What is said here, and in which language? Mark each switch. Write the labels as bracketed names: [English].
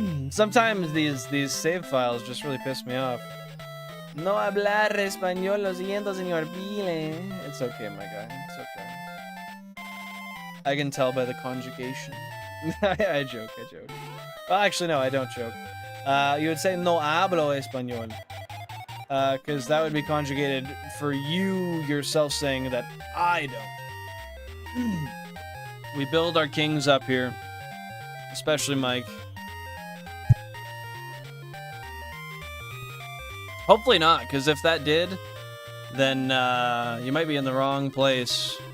[English] Sometimes these save files just really piss me off. [Spanish] No hablar español, lo siento, señor Pile. [English] It's okay, my guy. It's okay. I can tell by the conjugation. I joke. Well, actually, no, I don't joke. You would say [Spanish] no hablo español. [English] Because that would be conjugated for you yourself saying that I don't. We build our kings up here. Especially Mike. Hopefully not, because if that did, then you might be in the wrong place.